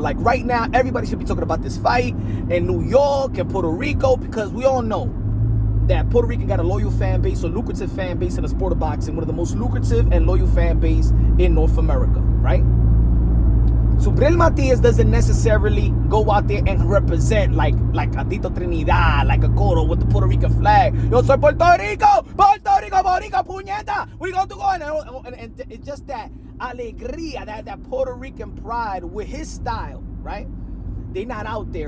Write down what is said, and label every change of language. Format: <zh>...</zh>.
<en>Like right now, everybody should be talking about this fight in New York and Puerto Rico because we all know that Puerto Rican got a loyal fan base, a lucrative fan base in the sport of boxing, one of the most lucrative and loyal fan base in North America, right? Subriel Matías doesn't necessarily go out there and represent like a Tito Trinidad, like a Coro with the Puerto Rican flag.</en> <es>Yo soy Puerto Rico, Borica, puñeta.</es> <en>We going to go and it's just that alegría, that Puerto Rican pride with his style, right? They're not out there.</en>